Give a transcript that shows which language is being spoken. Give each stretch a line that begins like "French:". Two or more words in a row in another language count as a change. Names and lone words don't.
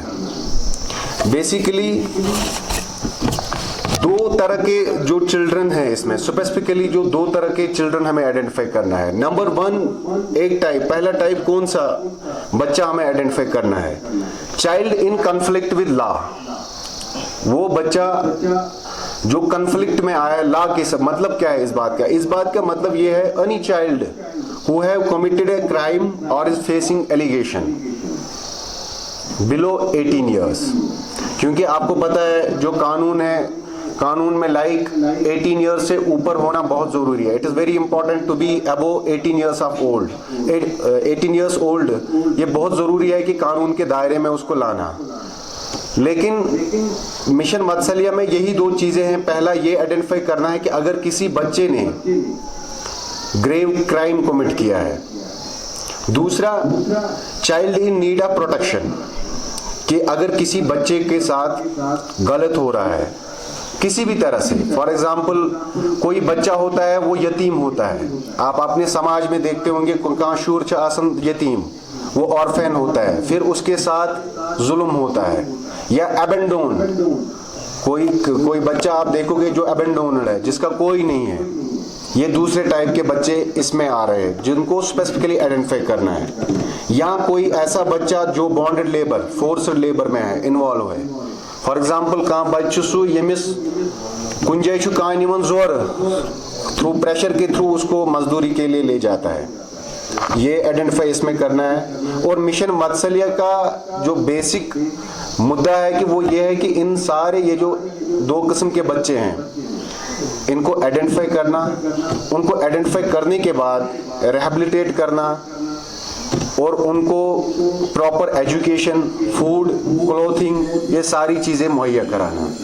Urdu: بیسیکلی دو طرح کے جو چلڈرن ہیں اس میں, اسپیسیفکلی جو دو طرح کے چلڈرن ہمیں آئیڈینٹیفائی کرنا ہے. نمبر 1 ایک ٹائپ, پہلا ٹائپ کون سا بچہ ہمیں آئیڈینٹیفائی کرنا ہے؟
English: child in conflict with law.
Urdu: وہ بچہ جو کنفلکٹ میں آیا لا کے سب. مطلب کیا ہے اس بات کا؟ اس بات کا مطلب یہ ہے
English: any child who have committed a crime or is facing allegation below 18 years.
Urdu: کیونکہ آپ کو پتہ ہے جو قانون ہے, قانون میں لائک 18 ایئرس سے اوپر ہونا بہت ضروری ہے.
English: it is very important to be above 18 years of old. 18 years old
Urdu: یہ بہت ضروری ہے کہ قانون کے دائرے میں اس کو لانا. لیکن مشن واتسلیہ میں یہی دو چیزیں ہیں. پہلا یہ آئیڈینٹیفائی کرنا ہے کہ اگر کسی بچے نے
English: grave crime commit
Urdu: کیا ہے. دوسرا
English: child in need of protection,
Urdu: کہ اگر کسی بچے کے ساتھ غلط ہو رہا ہے کسی بھی طرح سے.
English: for example
Urdu: کوئی بچہ ہوتا ہے وہ یتیم ہوتا ہے, آپ اپنے سماج میں دیکھتے ہوں گے کہاں
Kashmiri: شور چھ آسن
Urdu: یتیم, وہ آرفین ہوتا ہے, پھر اس کے ساتھ ظلم ہوتا ہے. یا ایبنڈون, کوئی بچہ آپ دیکھو گے جو ایبنڈونڈ ہے, جس کا کوئی نہیں ہے. یہ دوسرے ٹائپ کے بچے اس میں آ رہے ہیں جن کو
English: specifically identify
Urdu: کرنا ہے. یا کوئی ایسا بچہ جو
English: bonded labour, forced labour
Urdu: میں ہے, انوالو ہے.
English: for example
Kashmiri: کانٛہہ بچہ سُہ ییٚمِس کُنہِ جایہِ چھُ کانٛہہ نِوان زورٕ,
English: through pressure
Urdu: کے تھرو اس کو مزدوری کے لیے لے جاتا ہے. یہ آئیڈینٹیفائی اس میں کرنا ہے. اور مشن واتسلیہ کا جو بیسک مدعا ہے کہ وہ یہ ہے کہ ان سارے یہ جو دو قسم کے بچے ہیں ان کو آئیڈینٹیفائی کرنا, ان کو آئیڈینٹیفائی کرنے کے بعد ریہیبلیٹیٹ کرنا, اور ان کو
English: proper education, food, clothing,
Urdu: یہ ساری چیزیں مہیا کرانا.